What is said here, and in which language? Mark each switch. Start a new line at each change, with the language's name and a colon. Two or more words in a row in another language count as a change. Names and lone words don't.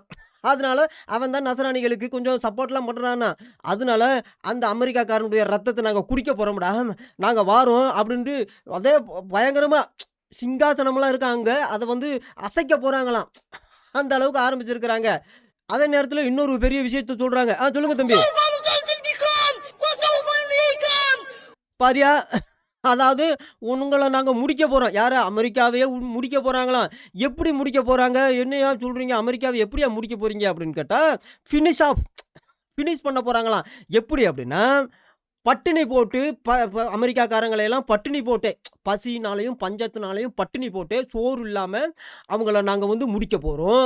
Tamil: அதனால அவன் தான் நசராணிகளுக்கு கொஞ்சம் சப்போர்ட்லாம் பண்றானாம். அதனால அந்த அமெரிக்காக்காரனுடைய ரத்தத்த நாங்க குடிக்க போறோம்டா. நாங்க வாரோம் அப்படின்ட்டு அதே பயங்கரமா சிங்காசனம்லாம் இருக்கா அங்க. அத வந்து அசைக்க போறாங்களாம். அந்த அளவுக்கு ஆரம்பிச்சிருக்கிறாங்க. அதே நேரத்தில இன்னொரு பெரிய விஷயத்த சொல்றாங்க. சொல்லுங்க தம்பி.
Arabic: سوف نزلزل بكم وسوف ننهيكم
Tamil: பாரியா, அதாவது உங்கள நாங்க முடிக்க போறோம். யார? அமெரிக்காவையே முடிக்க போறாங்களாம். எப்படி முடிக்க போறாங்க? என்னய்யா சொல்றீங்க? அமெரிக்காவ எப்படியா முடிக்க போறீங்க? அப்படின்னு கேட்டா, ஃபினிஷ் பண்ண போறாங்களாம். எப்படி அப்படின்னா, பட்டினி போட்டு ப ப அமெரிக்காக்காரங்கள எல்லாம் பட்டினி போட்டே, பசியினாலயும், பஞ்சத்தினாலயும் பட்டினி போட்டே, சோறு இல்லாம அவங்கள நாங்க வந்து முடிக்க போறோம்.